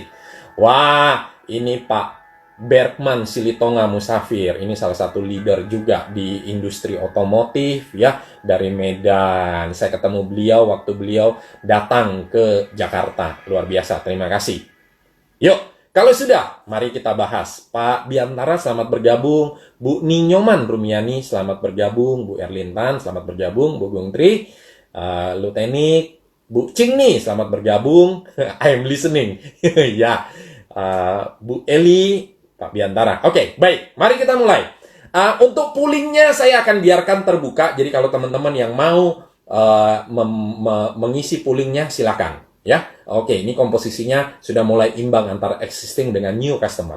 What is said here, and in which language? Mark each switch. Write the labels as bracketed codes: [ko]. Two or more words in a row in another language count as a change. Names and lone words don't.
[id] Wah, ini Pak Bergman Silitonga Musafir. Ini salah satu leader juga di industri otomotif ya, dari Medan. Saya ketemu beliau waktu beliau datang ke Jakarta. Luar biasa, terima kasih. Yuk, kalau sudah, mari kita bahas. Pak Biantara, selamat bergabung. Bu Ninyoman Rumiani, selamat bergabung. Bu Erlintan, selamat bergabung. Bu Gungtri, Lutenik, Bu Cingni, selamat bergabung. [en] I'm listening. [id] Ya, Bu Eli, Pak Biantara. Oke, baik. Mari kita mulai. Untuk poolingnya saya akan biarkan terbuka. Jadi kalau teman-teman yang mau mengisi poolingnya, silakan. Ya, oke, ini komposisinya sudah mulai imbang antara existing dengan [en] new customer.